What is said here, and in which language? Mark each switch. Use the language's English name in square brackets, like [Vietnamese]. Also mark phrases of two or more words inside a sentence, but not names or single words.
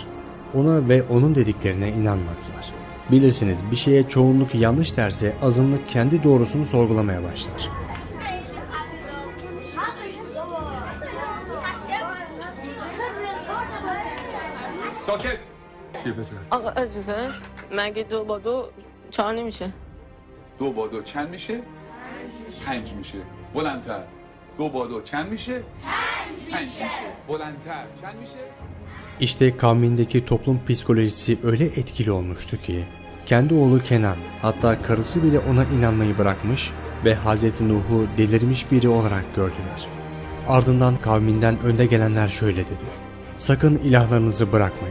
[Turkish] Ona ve onun dediklerine inanmadılar. Bilirsiniz, bir şeye çoğunluk yanlış derse azınlık kendi doğrusunu sorgulamaya başlar. Soket! [Persian] آقا اجازه مگه 2 با 2 4 نمیشه 2 با 2 چند میشه؟ 5 میشه. بلندتر. 2 با 2 چند میشه؟ 5 میشه. بلندتر. چند میشه؟ [Turkish] İşte kavmindeki toplum psikolojisi öyle etkili olmuştu ki kendi oğlu Kenan, hatta karısı bile ona inanmayı bırakmış ve Hazreti Nuh'u delirmiş biri olarak gördüler. Ardından kavminden önde gelenler şöyle dedi: sakın ilahlarınızı bırakmayın.